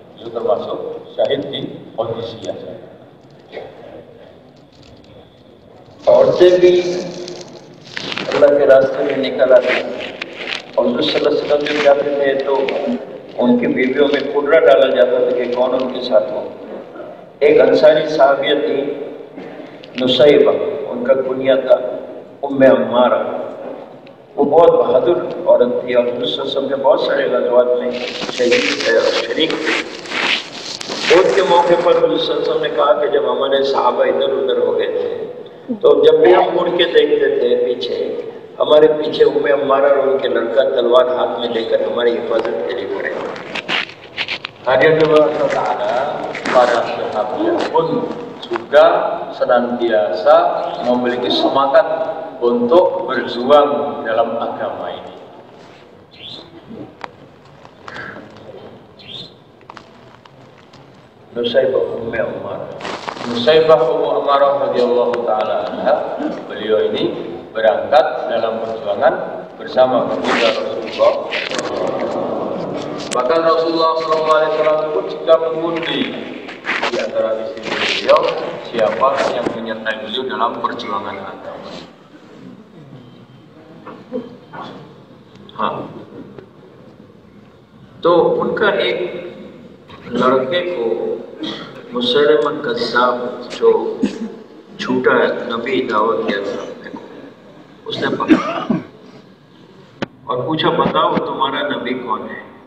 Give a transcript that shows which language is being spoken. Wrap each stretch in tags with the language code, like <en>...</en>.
<id>Beliau termasuk syahid di Qadisiyah.</id> <hi>और से भी अल्लाह के रास्ते में निकल आते हैं। और सल्लल्लाहु अलैहि वसल्लम जब जाते थे तो उनकी बीवियों में कुर्रा डाला जाता था कि कौन उनके साथ हो। एक अंसारी साहबिया थी नुसैबा, उनका कुनिया था उम्मे अम्मारा। वो बहुत बहादुर औरत थी और रसूल के बहुत सारे गज़वात में शरीक थे। मौत के मौके पर रसूल ने कहा कि जब हमारे सहाबा इधर उधर हो गए थे तो जब भी हम मुड़ के देखते थे पीछे, हमारे पीछे उम्मे अम्मारा और उनके लड़का तलवार हाथ में लेकर हमारी हिफाजत के लिए खड़े।</hi> <id>Hadirin Allah, para sahabat pun juga senantiasa memiliki semangat untuk berjuang dalam agama ini. Nusaybah Ummu Ammarah. Nusaybah Ummu Ammarah radhiyallahu ta'ala anha, beliau ini berangkat dalam perjuangan bersama baginda Rasulullah. Bahkan Rasulullah SAW pun juga mengundi di antara istri beliau siapa yang menyertai beliau dalam perjuangan agama.</id> <hi>हाँ, तो उनका एक लड़के को मुसलमा कज़्ज़ाब जो झूठा नबी दावा किया था उसने पकड़ा और पूछा बताओ तुम्हारा नबी कौन है।</hi>